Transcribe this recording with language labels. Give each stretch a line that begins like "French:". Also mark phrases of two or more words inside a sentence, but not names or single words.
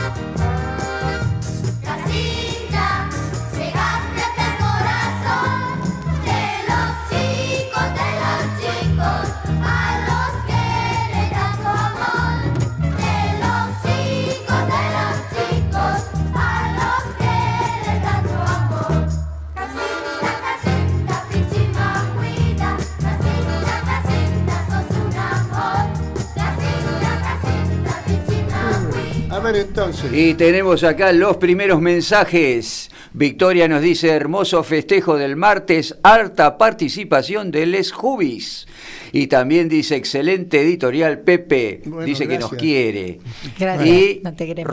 Spanish: Casinga, llegaste hasta el corazón de los chicos, a los que le das tu amor. De los chicos, a los que le das tu amor. Casinga, Casinga, Pichimahuida. Casinga, Casinga, sos un amor. Casinga, Casinga, Pichimahuida. A ver entonces. Y tenemos acá los primeros mensajes. Victoria nos dice: hermoso festejo del martes, harta participación de Les Jubis. Y también dice: excelente editorial, Pepe. Bueno, dice que gracias. nos quiere. Gracias, Y no te queremos.